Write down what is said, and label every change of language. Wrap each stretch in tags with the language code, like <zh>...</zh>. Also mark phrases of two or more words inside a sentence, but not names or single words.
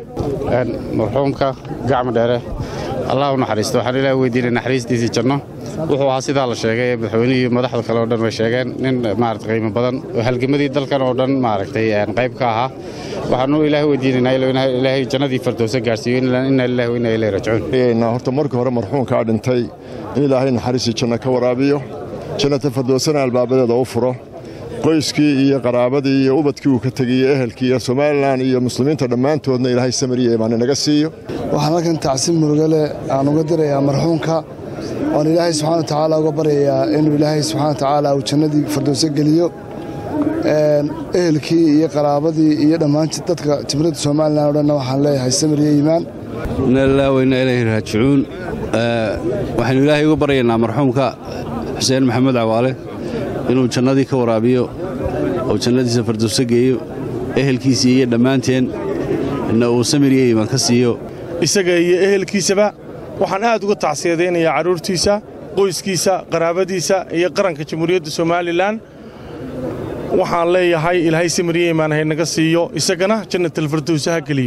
<so>marxuumka Gacmo Dheere Allah u naxariisto waxaan ilaahay weydiinay naxariistiisa janno wuxuu ahaa sida la sheegay madaxweynuhu madaxda kale oo dhan way sheegeen nin maaragtay qiimo badan oo halgamadii dalkan oo dhan maaragtay qayb ka ahaa waxaanu ilaahay weydiinay ilaahay jannadii firdawsa gaarsiiyo</so> <ar>إنا لله وإنا إليه راجعون</ar> <so>horta marka hore marxuumka dhintay in ilaahay naxariis janno ka waraabiyo jannada firdawsana albaabadeeda u furo qoyskii iyo qaraabadii iyo ubadkii uu ka tagay ehelkii iyo Soomaaliland iyo muslimiinta dhamaantoodna ilaahay samiriye iimaan naga siiyo waxaan halkan tacsiin murugale aan uga dirayaa marxuumka oo ilaahay</so> <ar>سبحانه وتعالى</ar> <so>uga baryayaa inuu ilaahay</so> <ar>سبحانه وتعالى</ar> <so>uu jannadii firdawsa geliyo ehelkii iyo qaraabadii iyo dhammaan dadka jimrada Soomaaliland oo dhan waxaan leeyahay samiriye iimaan</so> <ar>إنا لله وإنا إليه راجعون</ar> <so>waxaan ilaahay uga baryaynaa marxuumka Xuseen Maxamuud Cawaale inuu jannadii ka waraabiyo oo jannadiisa firdawsa geeyo ehelkiisii iyo dhammaanteen inna uu samiriye iimaan ka siiyo isaga iyo ehelkiisaba waxaan aad uga tacsiyadeynayaa caruurtiisa qoyskiisa qaraabadiisa iyo qaranka jamhuuriyadda Soomaaliland waxaan leeyahay ilaahay samiriye iimaan naga siiyo isagana</so> <ar>جنة الفردوس</ar> <so>ha geliyo</so>